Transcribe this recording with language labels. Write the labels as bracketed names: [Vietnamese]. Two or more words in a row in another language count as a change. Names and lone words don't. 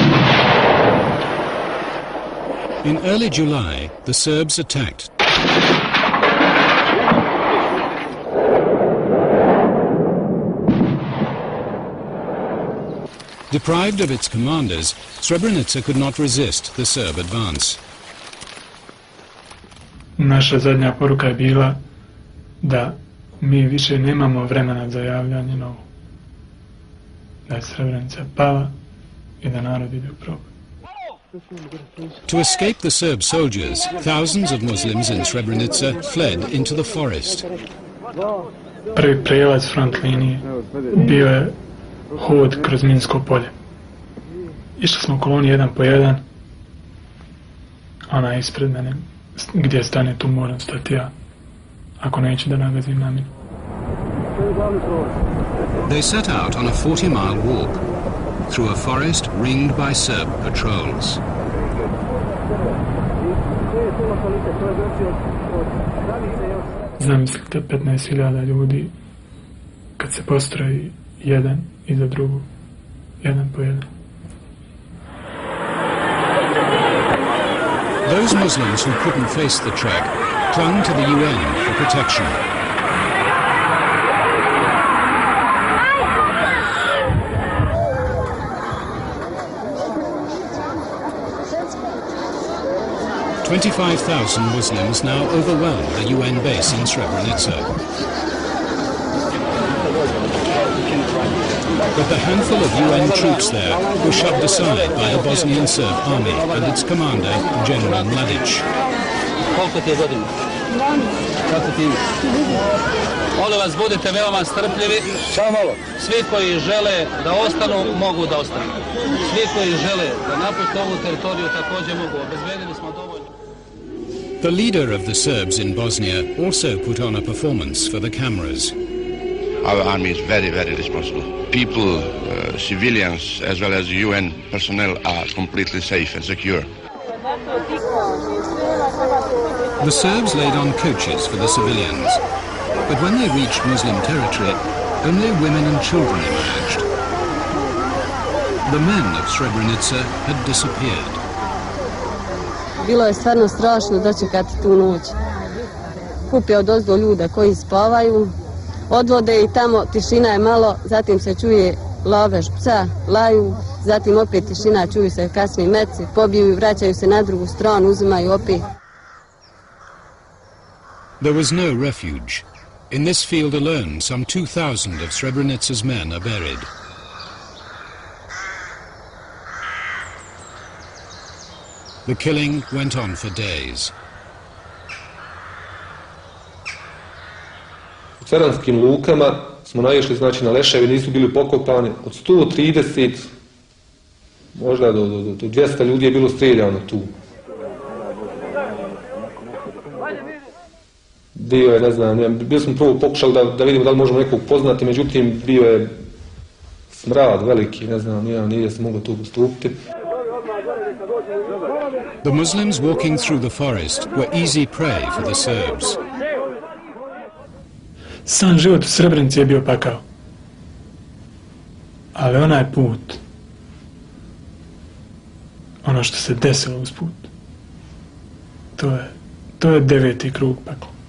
[English] In early July, the Serbs attacked. Deprived of its commanders, Srebrenica could not resist the Serb advance. [Bosnian] Naša zadnja poruka je bila da mi više nemamo vremena za javljanje novu. Da je Srebrenica pala i da narod ide u proboj. [English] To escape the Serb soldiers, thousands of Muslims in Srebrenica fled into the forest. [Bosnian] Prvi prelaz front linije bio je hod kroz minsko polje. Išli smo u koloni jedan po jedan, ona ispred mene, gdje stane tu moram stati ja, ako neću da nagazim na minu. [English] They set out on a 40-mile walk through a forest ringed by Serb patrols. [Bosnian] Zamislite 15.000 ljudi kad se postroji jedan iza drugog, jedan po jedan. [English] Those Muslims who couldn't face the trek clung to the UN for protection. $25,000 Muslims now overwhelmed the UN base in Srebrenica. But the handful of UN troops there were shoved aside by the Bosnian Serb army and its commander, General Mladic. [Serbian] Koliko ti je godina? Kako ti je? Molim vas, budite veoma strpljivi. Samo malo. Svi koji žele da ostanu, mogu da ostanu. Svi koji žele da napuste ovu teritoriju također mogu. Obezbedili smo dovoljno. [English] The leader of the Serbs in Bosnia also put on a performance for the cameras. Our army is very, very responsible. People, civilians, as well as UN personnel are completely safe and secure. The Serbs laid on coaches for the civilians, but when they reached Muslim territory, only women and children emerged. The men of Srebrenica had disappeared. [Bosnian] Bilo je stvarno strašno dočekati tu noć. Kupe odozdo ljude koji spavaju, odvode i tamo, tišina je malo, zatim se čuje lavež psa, laju, zatim opet tišina, čuju se kasni meci, pobiju i vraćaju se na drugu stranu, uzimaju opet. [English] There was no refuge. In this field alone, some 2,000 of Srebrenica's men are buried. The killing went on for days. [Bosnian] U ceranskim lukama smo naišli, znači, na leševe, nisu bili pokopani. Od 130, možda do 200 ljudi je bilo streljano tu. Bio je, ne znam, bili smo prvo pokušali da vidimo da li možemo nekog poznati, međutim bio je smrad veliki, ne znam, nije se moglo tu postupiti. [English] The Muslims walking through the forest were easy prey for the Serbs. [Bosnian] Sam život u Srebrenici je bio pakao. Ali onaj put, ono što se desilo uz put, to je 9. krug pakla.